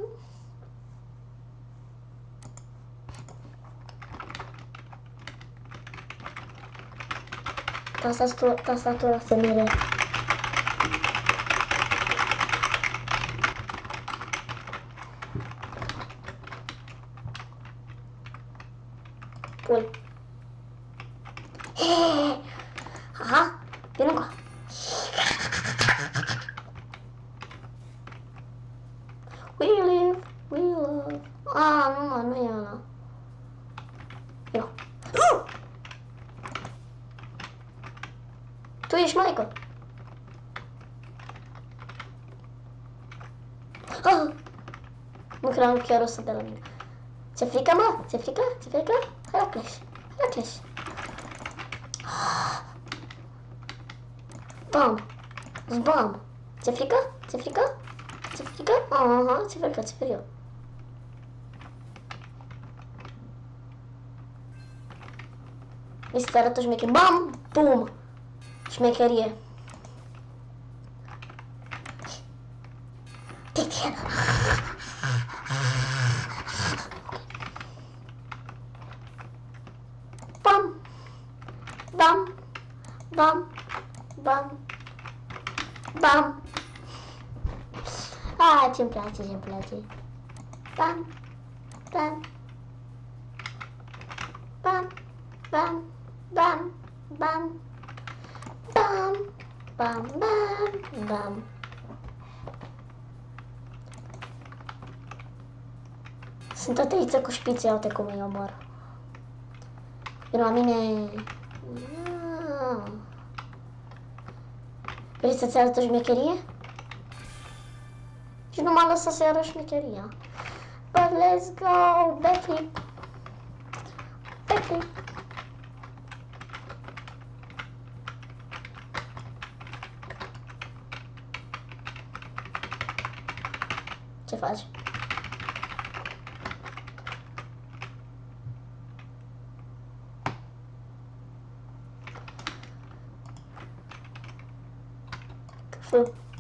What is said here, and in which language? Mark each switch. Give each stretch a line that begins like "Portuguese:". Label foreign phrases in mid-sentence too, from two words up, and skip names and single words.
Romanian: Tastatura se mire. Pull. Aha, vine încoa.
English: We live, we love.
Romanian: Nu e ăla. Eu. Tu ești Michael. Nu cream că chiar o să dea la mine. Ce frică, mă? Ce frică? Ce frică? Hai la Clash. Hai la Clash. Bam. Bam. Ce frică? Ce frică? Ce frică? Aha, ce frică, ce frică. Mi se arată șmecherie. Bam! Bum! Șmecherie. Bam! Bam! Bam! Bam! Bam! Ce-mi place, ce-mi place. Bam! Bam! Bam! Bam! Bam! Bam! Bam! Bam! Bam! Bam! Sunt o tăiță cu șpițe, uite cum îi omor. Vino la mine. Vrei să-ți arăt o șmecherie? Și nu m-a lăsat să-i arăt șmecheria.
English: But let's go, backflip. Backflip.
Romanian: Ce faci? Lol.